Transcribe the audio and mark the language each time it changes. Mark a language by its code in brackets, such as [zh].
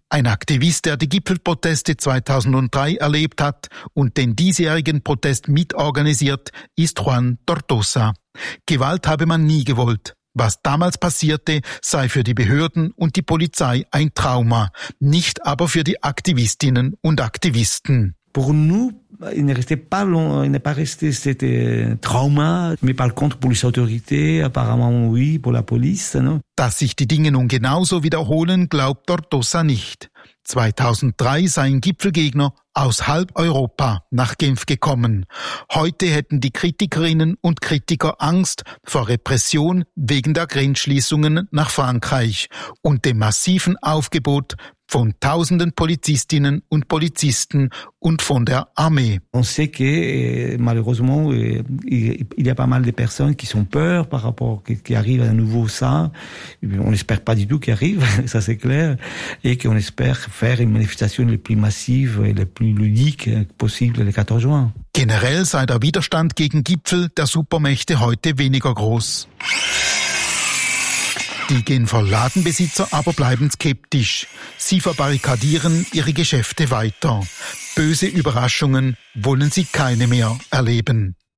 [de] Ein Aktivist, der die Gipfelproteste 2003 erlebt hat und den diesjährigen Protest mitorganisiert, ist Juan Tortosa. Gewalt habe man nie gewollt. Was damals passierte, sei für die Behörden und die Polizei ein Trauma, nicht aber für die Aktivistinnen und Aktivisten. [fr] Pour nous, il n'est resté pas long, il n'est pas resté cet trauma, mais par contre pour les autorités, apparemment oui, pour la police, non? [de] Dass sich die Dinge nun genauso wiederholen, glaubt Tortosa nicht. 2003 seien Gipfelgegner aus halb Europa nach Genf gekommen. Heute hätten die Kritikerinnen und Kritiker Angst vor Repression wegen der Grenzschließungen nach Frankreich und dem massiven Aufgebot von tausenden Polizistinnen und Polizisten und von der Armee. [fr] On sait que malheureusement il y a pas mal de personnes qui sont peur par rapport qui arrive à nouveau ça. On espère pas du tout qu'il arrive, ça c'est clair, et qu'on espère faire une manifestation le plus massive et le plus ludique possible le 14 juin. [de] Generell sei der Widerstand gegen Gipfel der Supermächte heute weniger groß. Die Genfer Ladenbesitzer aber bleiben skeptisch. Sie verbarrikadieren ihre Geschäfte weiter. Böse Überraschungen wollen sie keine mehr erleben.